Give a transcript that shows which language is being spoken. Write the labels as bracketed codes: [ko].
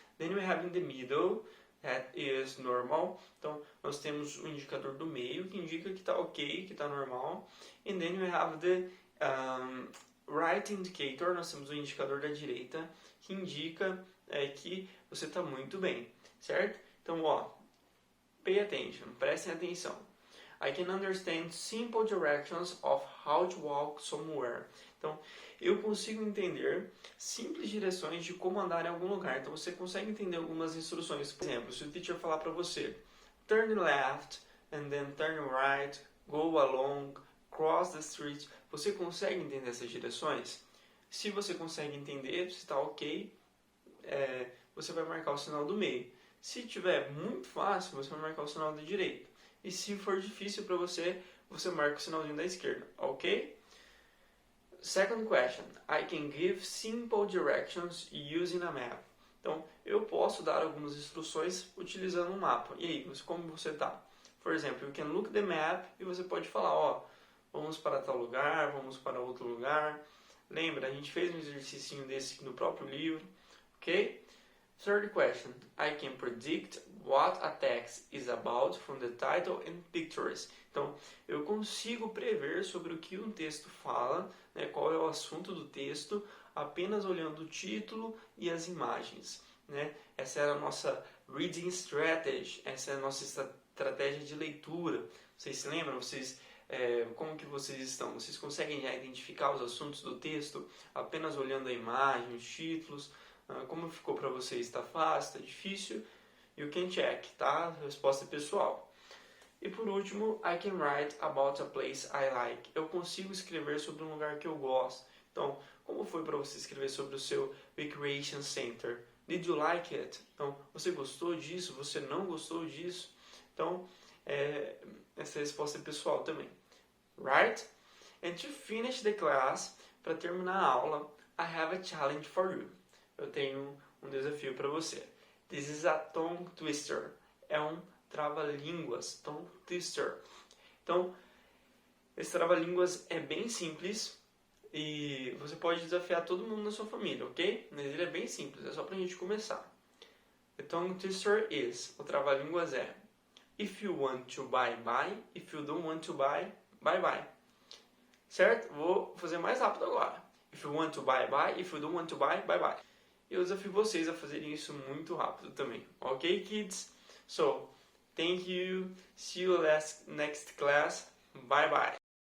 [en] Then we have in the middle, that is normal, [pt] então nós temos o indicador do meio, que indica que está ok, que está normal. [en] And then we have the right indicator, [pt] nós temos o indicador da direita, que indica que você está muito bem, certo? Então, [en] pay attention, [pt] prestem atenção. [en] I can understand simple directions of how to walk somewhere. [pt] Então, eu consigo entender simples direções de como andar em algum lugar. Então, você consegue entender algumas instruções. Por exemplo, se o teacher falar para você, [en] turn left, and then turn right, go along, cross the street, [pt] você consegue entender essas direções? Se você consegue entender, se está ok, você vai marcar o sinal do meio. Se tiver muito fácil, você vai marcar o sinal da direita. E se for difícil para você, você marca o sinalzinho da esquerda, ok? [en] Second question. I can give simple directions using a map. [pt] Então, eu posso dar algumas instruções utilizando um mapa. E aí, como você está? [en] For example, you can look the map [pt] e você pode falar, vamos para tal lugar, vamos para outro lugar. Lembra, a gente fez um exercício desse no próprio livro, ok? [en] Third question. I can predict what a text is about from the title and pictures. [pt] Então, eu consigo prever sobre o que um texto fala, qual é o assunto do texto, apenas olhando o título e as imagens. Essa é a nossa reading strategy, essa é a nossa estratégia de leitura. Vocês se lembram? Como que vocês estão? Vocês conseguem já identificar os assuntos do texto apenas olhando a imagem, os títulos? Como ficou para vocês? Está fácil? Está difícil? [en] You can check, [pt] tá? Resposta pessoal. E por último, [en] I can write about a place I like. [pt] Eu consigo escrever sobre um lugar que eu gosto. Então, como foi para você escrever sobre o seu Recreation Center? [en] Did you like it? [pt] Então, você gostou disso? Você não gostou disso? Então, essa é a resposta pessoal também. [en] Right? And to finish the class, [pt] para terminar a aula, [en] I have a challenge for you. [pt] Eu tenho um desafio para você. [en] This is a tongue twister. [pt] É um trava-línguas, tongue twister. Então, esse trava-línguas é bem simples e você pode desafiar todo mundo na sua família, ok? Mas ele é bem simples, é só pra gente começar. [en] The tongue twister is, [pt] o trava-línguas é, [en] if you want to buy, buy. If you don't want to buy, bye bye. [pt] Certo? Vou fazer mais rápido agora. [en] If you want to buy, buy. If you don't want to buy, bye bye. [pt] Eu desafio vocês a fazerem isso muito rápido também. [en] Ok, kids? So, thank you. See you next class. Bye bye.